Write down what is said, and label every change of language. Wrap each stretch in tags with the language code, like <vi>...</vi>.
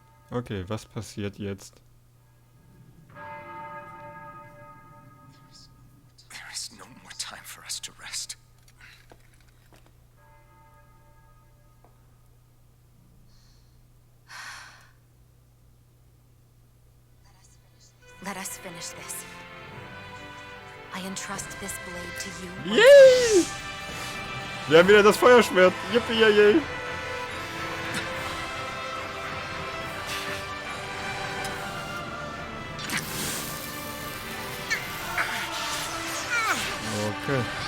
<de>Okay, was passiert jetzt?</de> <en>There is no more time for us to rest. Let us finish this. I entrust this blade to you. Yay!</en> <de>Wir haben wieder das Feuerschwert. Yippie, yay. Okay.</de>